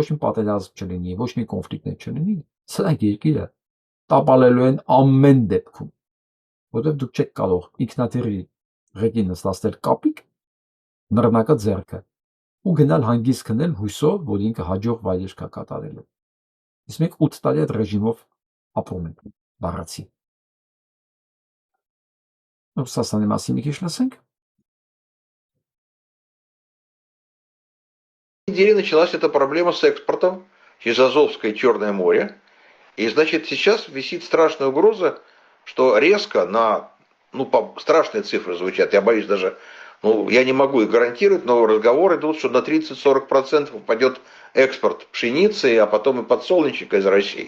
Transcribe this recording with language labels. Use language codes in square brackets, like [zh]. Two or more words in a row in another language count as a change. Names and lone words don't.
[hy] մի պատերազմ չլինի, ոչ մի կոնֆլիկտ չլինի, սրանք երկիրը տապալելու են ամեն դեպքում։ Որտեւ դուք չեք կարող ինքնաթիռի ղեկին նստել կապիկ, նռնակը ձեռքը ու գնալ հանգիստ քնել հույսով, որ ինքը հաջող վայրեր կա կատարելու։ Իսկ մենք 8 տարի այդ ռեժիմով ապրում ենք, բառացի։ Ռուսաստանի մասին մի քիչ լսենք։ [ru] В неделе началась эта проблема с экспортом через Азовское и Черное море. И, значит, сейчас висит страшная угроза, что резко страшные цифры звучат, я боюсь даже, я не могу их гарантировать, но разговоры идут, что на 30-40% упадет экспорт пшеницы, а потом и подсолнечника из России.